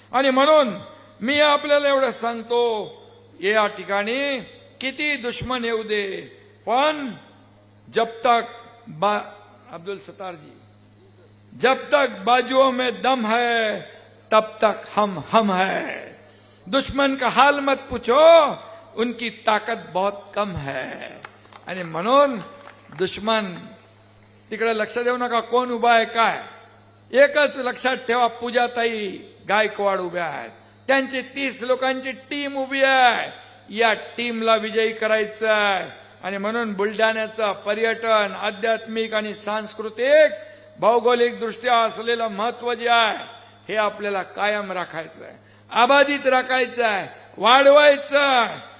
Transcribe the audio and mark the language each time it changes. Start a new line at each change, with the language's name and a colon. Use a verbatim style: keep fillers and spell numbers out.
Marathi: आणि म्हणून मी आपल्याला एवढं सांगतो, या ठिकाणी किती दुश्मन येऊ दे, पण
Hindi: जब तक बा अब्दुल सत्तारजी, जब तक बाजुओं में दम है तब तक हम हम है. दुश्मन का हाल मत पूछो, उनकी ताकद बहुत कम है.
Marathi: आणि म्हणून दुश्मन तिकडे लक्ष देऊ नका, कोण उभा आहे काय. एकच लक्षात ठेवा, पूजाताई गायकवाड उभ्या आहेत, त्यांची तीस लोकांची टीम उभी आहे. या टीमला विजयी करायचं आहे. आणि म्हणून बुलढाण्याचा पर्यटन, आध्यात्मिक आणि सांस्कृतिक भौगोलिक दृष्ट्या असलेलं महत्व जे आहे, हे आपल्याला कायम राखायचं आहे, अबाधित राखायचं आहे, वाढवायचं आहे.